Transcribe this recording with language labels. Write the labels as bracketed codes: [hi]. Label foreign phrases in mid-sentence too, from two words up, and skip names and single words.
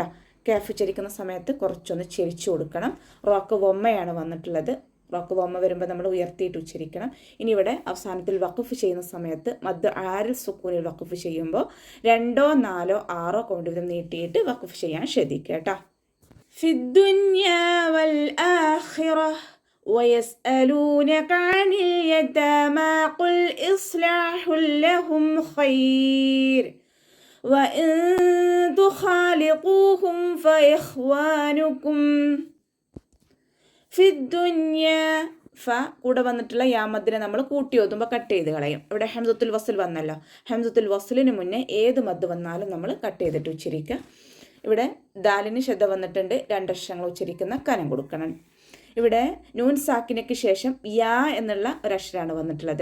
[ml] കാഫ് ഉച്ചരിക്കുന്ന സമയത്ത് കുറച്ചൊന്ന് ചെരിച്ചു കൊടുക്കണം. റോക്ക് വൊമ്മയാണ് വന്നിട്ടുള്ളത്. റോക്ക് വൊമ്മ വരുമ്പോൾ നമ്മൾ ഉയർത്തിയിട്ട് ഉച്ചരിക്കണം. ഇനി ഇവിടെ അവസാനത്തിൽ വഖഫ് ചെയ്യുന്ന സമയത്ത് മദ് ആരിൽ സുക്കൂനിൽ വഖഫ് ചെയ്യുമ്പോൾ 2ഓ 4ഓ 6ഓ കൗണ്ട് വീതം നീട്ടിയിട്ട് വഖഫ് ചെയ്യാൻ ശ്രദ്ധിക്കുക കേട്ടോ. [ar] في الدنيا والآخرة ويسألونك عن اليتامى قل إصلاح لهم خير وإن تخالطوهم فإخوانكم في الدنيا. [ml] ഫ കൂടെ വന്നിട്ടുള്ള യാമദ്ദിനെ നമ്മൾ കൂട്ടി ഓതുമ്പോൾ കട്ട് ചെയ്ത് കളയും. ഇവിടെ [ar] همزة الوصل [ml] വന്നല്ലോ. ഹംസത്തുൽ വസ്ലിന് മുന്നേ ഏത് മദ് വന്നാലും നമ്മൾ കട്ട് ചെയ്തിട്ട് ഉച്ചരിക്കുക. ഇവിടെ ദാലിന് ശ്രദ്ധ വന്നിട്ടുണ്ട്. 2 അക്ഷരങ്ങൾ ഉച്ചരിക്കുന്ന കനം കൊടുക്കണം. ഇവിടെ നൂൻ സാക്കിനയ്ക്ക് ശേഷം യാ എന്നുള്ള ഒരക്ഷരമാണ് വന്നിട്ടുള്ളത്.